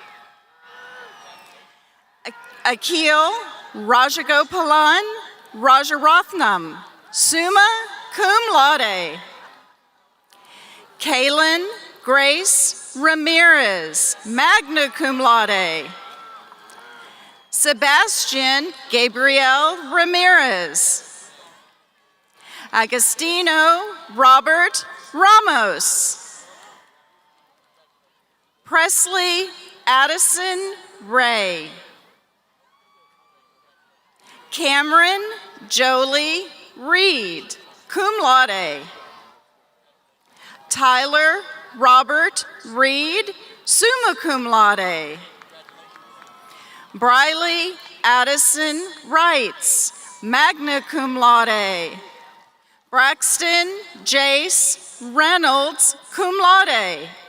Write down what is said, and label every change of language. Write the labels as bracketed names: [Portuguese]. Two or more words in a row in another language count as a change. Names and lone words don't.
[English] Akil Rajagopalan Rajarathnam, [Latin] summa cum laude. [English] Kaylin Grace Ramirez, [Latin] magna cum laude. [English] Sebastian Gabriel Ramirez. Agostino Robert Ramos. Presley Addison Ray. Cameron Jolie Reed, [Latin] cum laude. [English] Tyler Robert Reed, [Latin] summa cum laude. [English] Briley Addison Wrights, [Latin] magna cum laude. [English] Braxton Jace Reynolds, [Latin] cum laude.